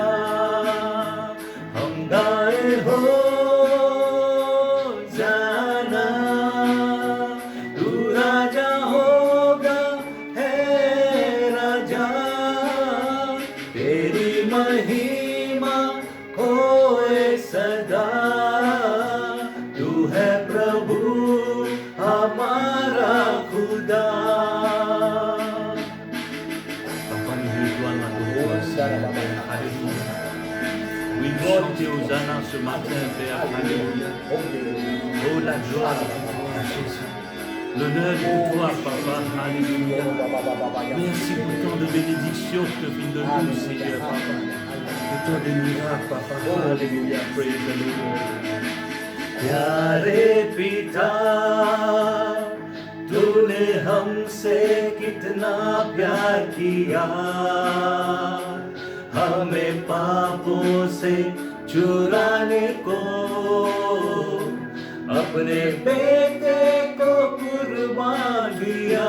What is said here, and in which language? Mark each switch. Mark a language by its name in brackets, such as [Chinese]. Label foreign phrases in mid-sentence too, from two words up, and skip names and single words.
[Hindi] हम गाए हो जाना, तू राजा होगा है राजा, तेरी महिमा होए सदा। तू है प्रभु हमारा खुदा। [French] Oui, gloire et Hosanna ce matin, Père. Alléluia. Oh, la gloire à Jésus. L'honneur est pour toi, Papa. Alléluia. Merci pour tant de bénédictions que tu viens de nous, Seigneur, Papa. Pour tant de miracles, Papa. Alléluia. [English] Praise the Lord. [Hindi] प्यारे पिता, तूने हमसे कितना प्यार किया, हमें पापों से छुड़ाने को अपने बेटे को कुर्बान दिया।